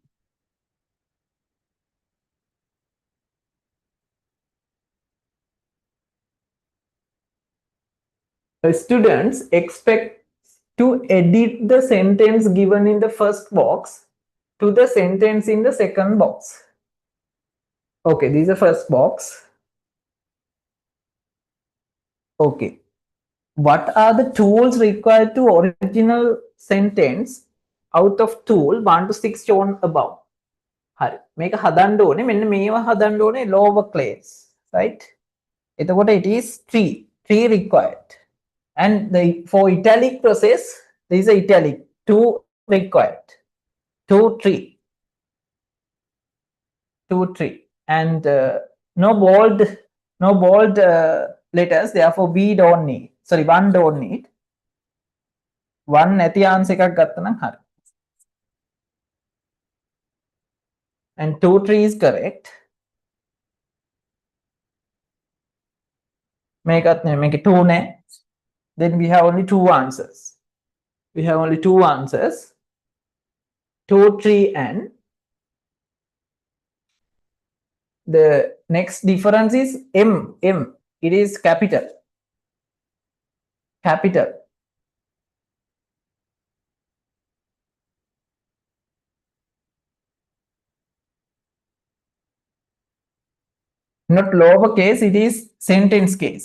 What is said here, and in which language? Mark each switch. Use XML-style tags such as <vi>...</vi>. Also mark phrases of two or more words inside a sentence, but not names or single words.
<en>Students expect to edit the sentence given in the first box to the sentence in the second box. Okay, this is the first box. Okay, what are the tools required to original sentence out of tool 1 to 6 shown above?</en> <si>හරි, මේක හදන්න ඕනේ, මෙන්න මේවා හදන්න ඕනේ</si> <en>lower class, right?</en> <si>එතකොට</si> <en>it is 3 required. And for italic process, there is a italic 2 required, 2 3, and no bold letters, therefore we don't need, sorry, 1 don't need.</en> <si>1 නැති answer එකක් ගත්තා නම් හරි.</si> <en>And 2 3 is correct.</en> <si>මේකත් නේ, මේක 2 නේ.</si> <en>Then we have only 2 answers. We have only 2 answers, 2 3 and the next difference is M. It is capital. Not lowercase, it is sentence case.</en>